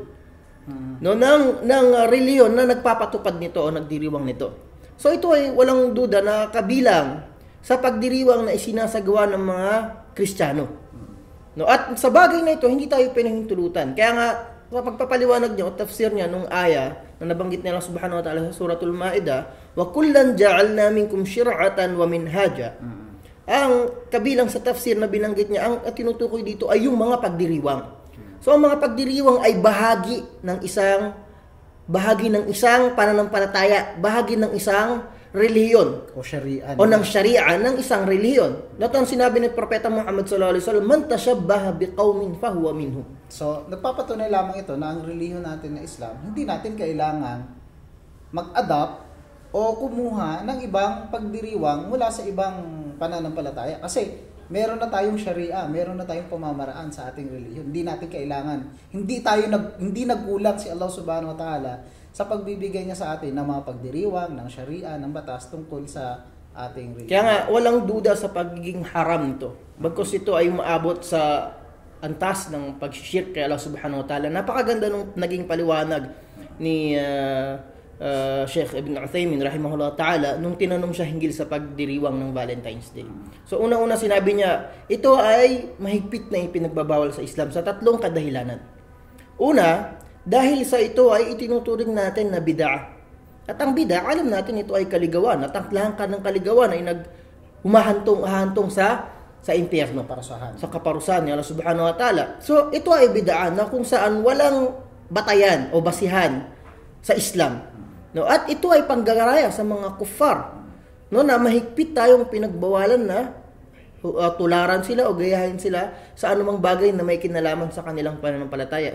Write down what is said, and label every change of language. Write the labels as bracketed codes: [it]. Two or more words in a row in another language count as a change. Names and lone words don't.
[tl] No, ng relihiyon na nagpapatupad nito o nagdiriwang nito. So ito ay walang duda na kabilang sa pagdiriwang na isinasagawa ng mga Kristiyano. No, at sa bagay na ito, hindi tayo pinahintulutan. Kaya nga, sa pagpapaliwanag niya o tafsir niya nung aya na nabanggit niya [ar] الله سبحانه وتعالى [tl] sa suratul Ma'idah, [ar] ولكل جعلنا منكم شرعة ومنهاجا. [tl] Ang kabilang sa tafsir na binanggit niya, ang tinutukoy dito ay yung mga pagdiriwang. So ang mga pagdiriwang ay bahagi ng isang pananampalataya, bahagi ng isang relihiyon o syari'a o ng syari'a ng isang relihiyon. Dato ang sinabi ni Propeta Muhammad [ar] صلى الله عليه وسلم, من تشبه بقوم فهو منهم. [tl] So nagpapatunay lamang ito na ang relihiyon natin na Islam, hindi natin kailangan mag-adapt o kumuha ng ibang pagdiriwang mula sa ibang pananampalataya, kasi meron na tayong syari'a, meron na tayong pamamaraan sa ating relihiyon. Hindi natin kailangan, hindi nagkulang si [ar] الله سبحانه وتعالى [tl] sa pagbibigay niya sa atin ng mga pagdiriwang, ng syari'a, ng batas tungkol sa ating relihiyon. Kaya nga, walang duda sa pagiging haram ito. Bagkus ito ay umaabot sa antas ng pag-shirk kay [ar] الله سبحانه وتعالى. [tl] Napakaganda nung naging paliwanag ni Sheikh Ibn Uthaymin [ar] رحمه الله تعالى [tl] nung tinanong siya hinggil sa pagdiriwang ng Valentine's Day. So una-una sinabi niya, ito ay mahigpit na ipinagbabawal sa Islam sa tatlong kadahilanan. Una, dahil sa ito ay itinuturing natin na bid'ah. At ang bid'ah, alam natin ito ay kaligawan. At ang langkah ng kaligawan ay humahantong sa impyerno, sa kaparusahan ni [ar] الله سبحانه وتعالى. [tl] So ito ay bid'ah na kung saan walang batayan o basihan sa Islam. No, at ito ay panggagaraya sa mga kuffar. No, na mahigpit tayong pinagbawalan na tularan sila o gayahin sila sa anumang bagay na may kinalaman sa kanilang pananampalataya.